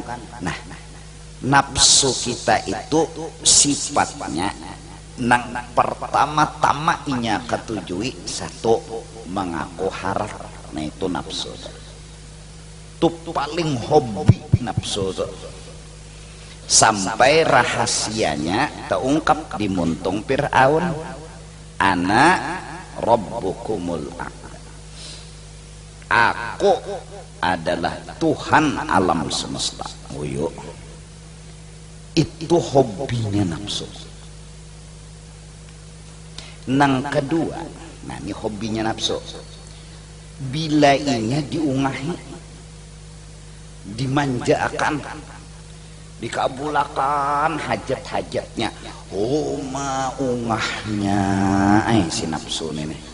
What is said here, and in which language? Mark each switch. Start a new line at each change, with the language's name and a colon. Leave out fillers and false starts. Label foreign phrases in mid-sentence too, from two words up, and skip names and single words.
Banjar: Nah, nafsu kita itu sifatnya nang pertama-tama inya ketujui satu mengaku harap. Nah itu nafsu itu paling hobi nafsu tuh. Sampai rahasianya terungkap di muntung Fir'aun,
Arabic: أنا ربكم الأعلى,
Banjar: aku adalah Tuhan alam semesta. Uyuk, itu hobinya nafsu. Nang kedua, nah ini hobinya nafsu, bila inya diungahi, dimanjakan, dikabulakan hajat-hajatnya, oh maungahnya si nafsu ini.